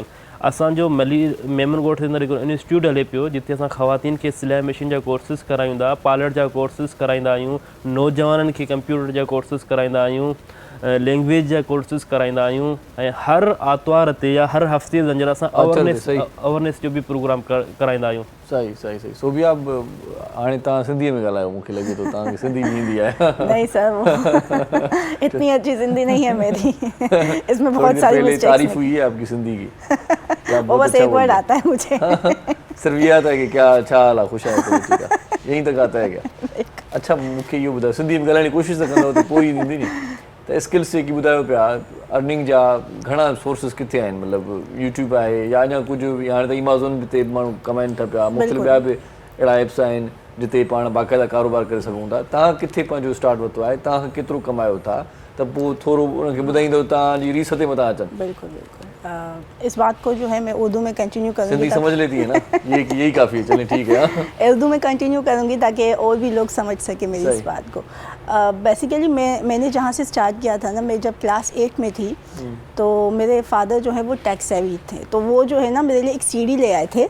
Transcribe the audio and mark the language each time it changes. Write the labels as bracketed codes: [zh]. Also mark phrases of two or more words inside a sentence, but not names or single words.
[sd] असांजो मलीर मेमनगोठ जे अंदरि हिकिड़ो इंस्टीट्यूट हले पियो, जिते असां ख़वातीन खे सिलाई मशीन जा कोर्सिस करायूं था, पार्लर जा कोर्सिस कराईंदा आहियूं, नौजवाननि खे कंप्यूटर जा कोर्सिस कराईंदा आहियूं, लैंग्वेज जा कोर्सिस कराईंदा आहियूं, ऐं हर आर्तवार ते या हर हफ़्ते जे अंदरि असां अवेयरनेस जो बि प्रोग्राम कराईंदा आहियूं। सही सही सही। सोबिया, हाणे तव्हां सिंधीअ में ॻाल्हायो, मूंखे लॻे थो तव्हांखे सिंधी ईंदी आहे। [ur] نہیں سر، وہ اتنی اچھی سندھی نہیں ہے میری. اس میں بہت ساری مسٹیکس تعریف ہوئی ہے آپ کی سندھی کی. وہ بس ایک ورڈ آتا ہے مجھے. صرف یہ آتا ہے کہ کیا اچھا [sd] हाल आहे, ख़ुशि आहे, ठीक आहे, [ur] یہیں تک آتا ہے کیا? [sd] अच्छा मूंखे इहो ॿुधायो, सिंधी में ॻाल्हाइण जी कोशिशि त कंदव त पोइ ईंदी नी। त स्किल्स जेकी ॿुधायो पिया, अर्निंग जा घणा सोर्सिस किथे आहिनि? मतिलबु यूट्यूब आहे या अञा कुझु, हाणे त अमेज़ॉन ते माण्हू कमाइनि था पिया, मुख़्तलिफ़ ॿिया बि अहिड़ा एप्स आहिनि जिते पाण बाक़ाइदा कारोबार करे सघूं था। तव्हां किथे पंहिंजो स्टार्ट वरितो आहे, तव्हां केतिरो कमायो था, त पोइ थोरो उनखे ॿुधाईंदो तव्हांजी रीस ते मथां अचनि। बिल्कुल बिल्कुल। [ur] اس بات کو جو ہے میں اردو میں کنٹینیو کروں گی. سندھی سمجھ لیتی ہے نا، یہی کافی ہے، چلیے ٹھیک ہے. اردو میں کنٹینیو کروں گی تاکہ اور بھی لوگ سمجھ سکے میری اس بات کو. بیسکلی میں نے جہاں سے سٹارٹ کیا تھا نا، میں جب کلاس 8 میں تھی تو میرے فادر جو ہے وہ [en] tech savvy [ur] تھے، تو وہ جو ہے نا میرے لیے ایک سی ڈی لے آئے تھے.